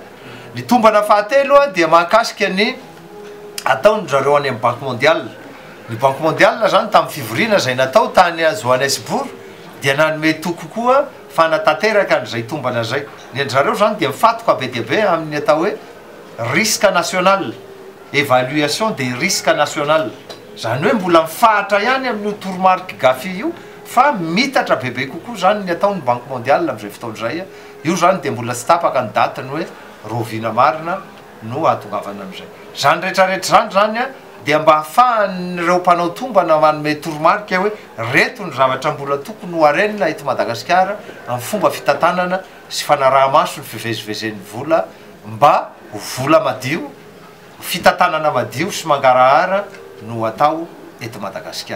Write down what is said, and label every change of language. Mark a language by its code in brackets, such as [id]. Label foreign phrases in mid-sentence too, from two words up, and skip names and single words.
[mg] Ny tombana fahatelo a dia mahakasika ny ataony zareo any amin'ny [fr] Banque mondiale. [mg] Ny [fr] Banque mondiale [mg] zany tamin'ny fivoriana zay natao tany Johannesburg dia nanome toko koa fanatanteraka n'izay tombana zay. Ny anjareo zany dia mifatoka be dia be amin'ny atao hoe [fr] risque national, évaluation des risques national. [mg] Zany hoe mbola mifahatra ihany amin'ny toromarika gafi io fa mitatra bebe kokoa zany ny ataony [fr] Banque mondiale [mg] amin'izay fotoan'izay. Io zany dia mbola tsy tapaka ny datiny hoe rovina marina no ahatongavana amin'izay. Zany rehetrarehetra zany a dia mba hahafahan'ireo mpanao tombana manome toromarika hoe reto ny zavatra mbola tokony ho arenina eto Madagasikara amin'ny fomba fitantanana sy fanaraha-maso ny fivezivezen'ny vola mba ho vola madio, fitantanana madio sy mangarahara no atao eto Madagasikara.